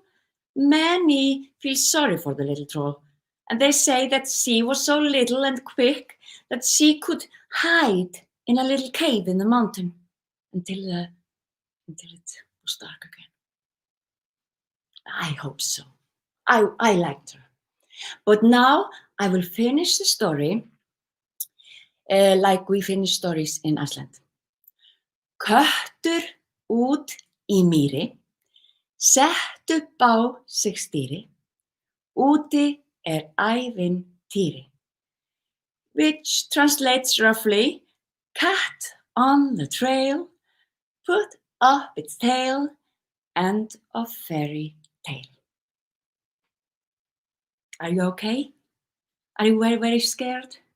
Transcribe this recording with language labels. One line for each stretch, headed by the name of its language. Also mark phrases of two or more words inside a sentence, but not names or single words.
English: Many feel sorry for the little troll, and they say that she was so little and quick that she could hide in a little cave in the mountain until it was dark again. I hope so. I liked her. But now I will finish the story like we finish stories in Iceland.
Icelandic: Köttur út í mýri, sett upp á sig stýri, úti ævintýri,
English: which translates roughly, cat on the trail, put up its tail, end of fairy tale. Are you okay? Are you very, very scared?